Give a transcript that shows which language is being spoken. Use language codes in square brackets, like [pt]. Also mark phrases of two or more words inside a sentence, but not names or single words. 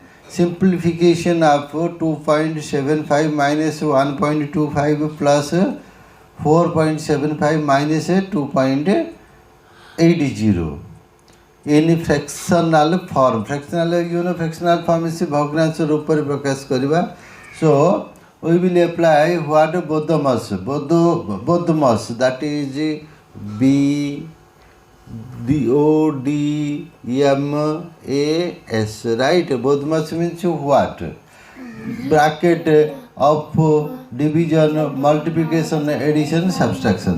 [en] Simplification of 2.75 minus 1.25 plus 4.75 minus 2.80 in fractional form. Fractional form is [as] ভগ্নাংশ ৰূপ মে প্ৰকাশ কৰিবা. [en] So we will apply what Bodmas, that is BODMAS, right? Bodmas means what? Bracket of division, multiplication, addition, subtraction.